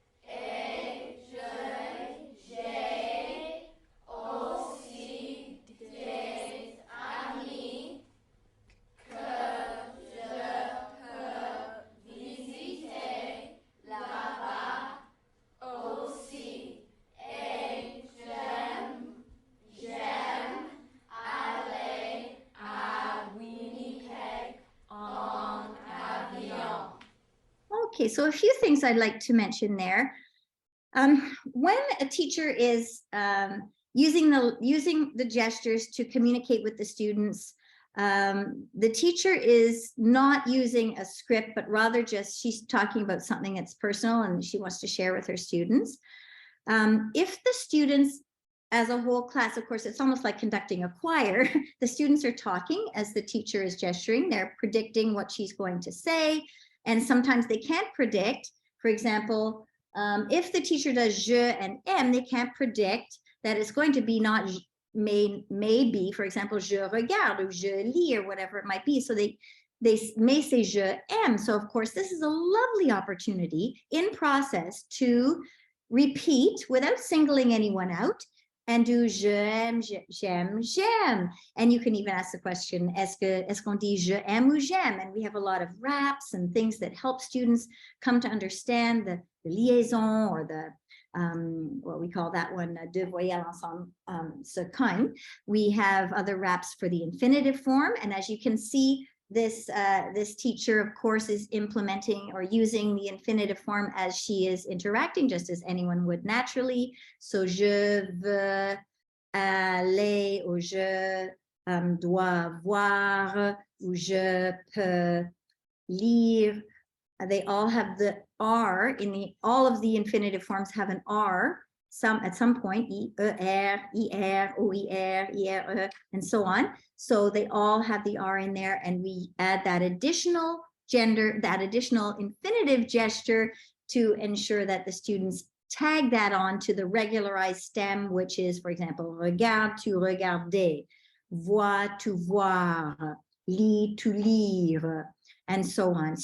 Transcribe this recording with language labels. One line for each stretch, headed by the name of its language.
French: Et j'ai aussi des amis que je peux visiter là-bas aussi. Et j'aime aller à Winnipeg en avion.
English: Okay, so a few things I'd like to mention there. When a teacher is using the gestures to communicate with the students, the teacher is not using a script, but rather just she's talking about something that's personal and she wants to share with her students. If the students as a whole class, of course, it's almost like conducting a choir. The students are talking as the teacher is gesturing. They're predicting what she's going to say. And sometimes they can't predict. For example, if the teacher does je and aime, they can't predict that it's going to be not maybe, for example,
French: je regarde
English: or
French: je lis
English: or whatever it might be. So they may say
French: je aime.
English: So of course, this is a lovely opportunity in process to repeat without singling anyone out and do
French: j'aime, j'aime, j'aime.
English: And you can even ask the question,
French: est-ce qu'on dit je aime ou j'aime?
English: And we have a lot of raps and things that help students come to understand the liaison or the what we call that one,
French: deux voyelles ensemble,
English: ce kind. We have other raps for the infinitive form. And as you can see, this teacher, of course, is implementing or using the infinitive form as she is interacting, just as anyone would naturally.
French: So, je veux aller, ou je dois voir, ou je peux lire.
English: They all have the R in all of the infinitive forms have an R. At some point, I-E-R, I-R, O-I-R, I-R, and so on. So they all have the R in there, and we add that additional gender, that additional infinitive gesture to ensure that the students tag that on to the regularized stem, which is, for example,
French: regarde, tu regarder, vois, tu voir, lis, tu lire,
English: and so on.